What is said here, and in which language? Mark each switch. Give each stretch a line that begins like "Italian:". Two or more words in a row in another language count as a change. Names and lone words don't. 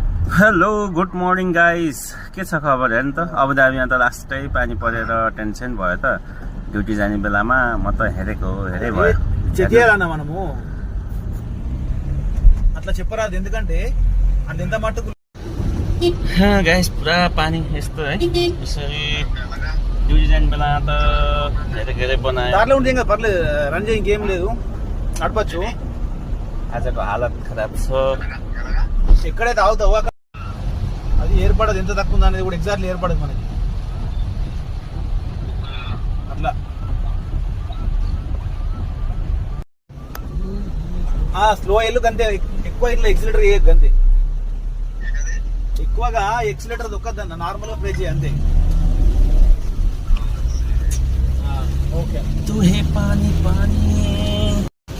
English: Hello good morning guys,
Nepali: के छ खबर हेर्नु त। अबुधाबीमा त लास्टै पानी परेर टेन्सन भयो त। ड्युटी जाने बेलामा म त हेरेको भयो।
Telugu: చెయ్యాలన్నా మనము అట్లా చెప్పరాదు, ఎందుకంటే అది ఎంత మట్టుకు
Nepali: गाइस पुरा पानी यस्तो है। यसरी ड्युटी जाने बेला त धेरै धेरै बनायो।
Telugu: దాంట్లో ఉంటే ఇంకా పర్లేదు, రన్ చేయి, ఇంకేం లేదు, నడపచ్చు.
Nepali: आजको हालत खराब छ।
Telugu: ఎక్కడైతే ఆగుతావో అక్కడ అది ఏర్పడదు, ఎంత తక్కువ ఉందా అనేది కూడా ఎగ్జాక్ట్లీ ఏర్పడదు మనకి. అట్లా స్లో వెళ్ళు గంతే, ఎక్కువ ఇట్లా ఎక్సిలేటర్ వేయకు గంతే. ఎక్కువగా ఎక్సిలేటర్ దొక్కద్దన్న, నార్మల్ గా ప్రెస్ చేయి అంతే. ఓకే
Hindi: तू है पानी पानी